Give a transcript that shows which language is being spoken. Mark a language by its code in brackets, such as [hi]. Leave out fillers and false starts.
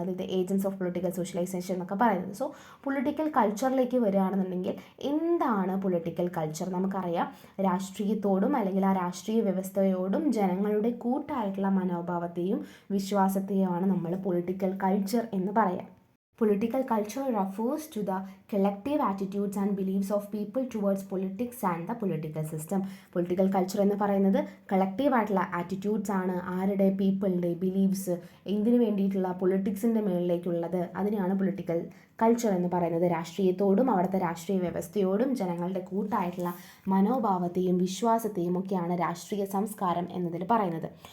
[ml] അതായത് agents of political socialisation എന്നൊക്കെ പറയുന്നത്. സോ പൊളിറ്റിക്കൽ കൾച്ചറിലേക്ക് വരികയാണെന്നുണ്ടെങ്കിൽ എന്താണ് പൊളിറ്റിക്കൽ കൾച്ചർ? നമുക്കറിയാം, രാഷ്ട്രീയത്തോടും അല്ലെങ്കിൽ ആ രാഷ്ട്രീയ വ്യവസ്ഥയോടും ജനങ്ങളുടെ കൂട്ടായിട്ടുള്ള മനോഭാവത്തെയും വിശ്വാസത്തെയുമാണ് നമ്മൾ പൊളിറ്റിക്കൽ കൾച്ചർ എന്ന് പറയാം. [en] Political culture refers to the collective attitudes and beliefs of people towards politics and the political system. [ml] Political culture എന്ന് പറയുന്നത് കളക്റ്റീവ് ആയിട്ടുള്ള ആറ്റിറ്റ്യൂഡ്സ് ആണ്. ആരുടെ? പീപ്പിളിൻ്റെ ബിലീവ്സ്, എന്തിനു വേണ്ടിയിട്ടുള്ള പൊളിറ്റിക്സിൻ്റെ മുകളിലേക്കുള്ളത്, അതിനെയാണ് പൊളിറ്റിക്കൽ കൾച്ചർ എന്ന് പറയുന്നത്. രാഷ്ട്രീയത്തോടും അവിടുത്തെ രാഷ്ട്രീയ വ്യവസ്ഥയോടും ജനങ്ങളുടെ കൂട്ടായിട്ടുള്ള മനോഭാവത്തെയും വിശ്വാസത്തെയും ഒക്കെയാണ് രാഷ്ട്രീയ സംസ്കാരം എന്നതിൽ പറയുന്നത്.